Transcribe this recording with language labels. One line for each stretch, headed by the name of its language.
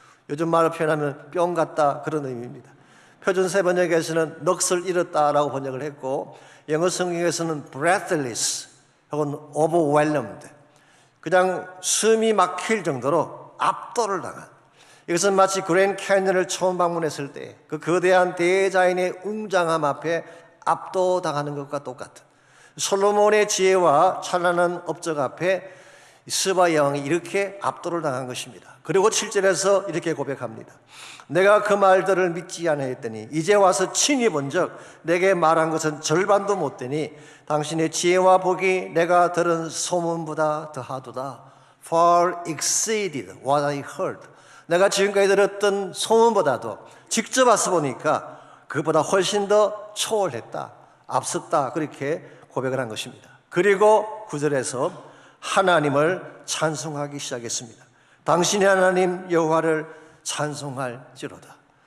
Korean: 요즘 말로 표현하면 뿅 갔다 그런 의미입니다. 표준세 번역에서는 넋을 잃었다라고 번역을 했고 영어 성경에서는 breathless 혹은 overwhelmed 그냥 숨이 막힐 정도로 압도를 당한, 이것은 마치 그랜드 캐니언을 처음 방문했을 때 그 거대한 대자연의 웅장함 앞에 압도당하는 것과 똑같은 솔로몬의 지혜와 찬란한 업적 앞에 스바 여왕이 이렇게 압도를 당한 것입니다. 그리고 7절에서 이렇게 고백합니다. 내가 그 말들을 믿지 아니하였더니 이제 와서 친히 본즉 내게 말한 것은 절반도 못 되니 당신의 지혜와 복이 내가 들은 소문보다 더하도다.
English: Far exceeded what I heard.
Korean: 내가 지금까지 들었던 소문보다도 직접 와서 보니까 그보다 훨씬 더 초월했다, 앞섰다 그렇게 고백을 한 것입니다. 그리고 9절에서 하나님을 찬송하기 시작했습니다. 당신의 하나님 여호와를 찬송할지로다.